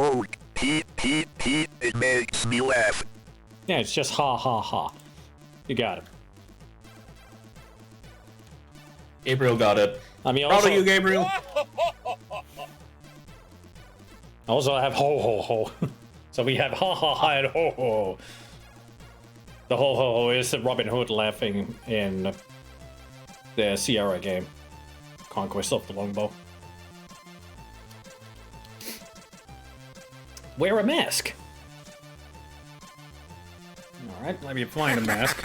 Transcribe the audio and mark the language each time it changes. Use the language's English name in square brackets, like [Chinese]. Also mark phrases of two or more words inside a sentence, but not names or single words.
[English] It makes me laugh. Yeah, it's just ha ha ha. You got it. Gabriel got it. I mean, Proud also, of you, Gabriel. also I have ho ho ho. So we have ha ha ha and ho ho. The ho ho ho is Robin Hood laughing in the Sierra game, Conquest of the Longbow. Wear a mask. All right, let me find a mask.